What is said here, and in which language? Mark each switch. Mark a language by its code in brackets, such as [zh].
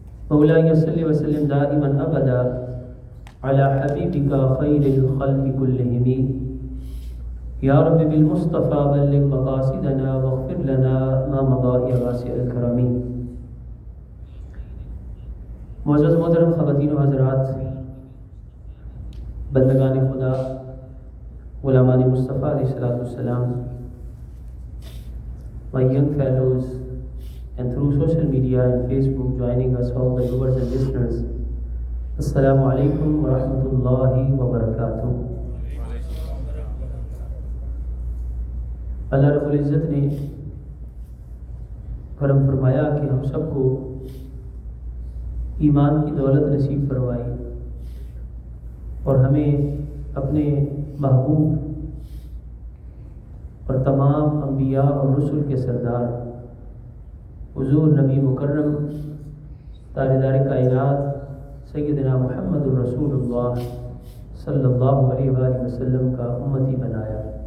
[ar] مولاي صل وسلم دائما أبدا على حبيبك خير الخلق كلهم. یا رب بالمصطفیٰ بلغ مقاصدنا واغفر لنا ما مضى واسع الکرم. [ur] معزز محترم خواتین و حضرات، بندگان خدا، غلامان مصطفیٰ علیہ السلام، [en] my young fellows and through social media and Facebook joining us, all the viewers and listeners, Assalamu alaikum wa rahmatullahi wa barakatuh. [ur] اللہ رب العزت نے کرم فرمایا کہ ہم سب کو ایمان کی دولت نصیب فرمائی اور ہمیں اپنے محبوب اور تمام انبیاء اور رسل کے سردار حضور نبی مکرم تاجدار کائنات سیدنا محمد الرسول اللہ صلی اللہ علیہ وآلہ وسلم کا امتی بنایا.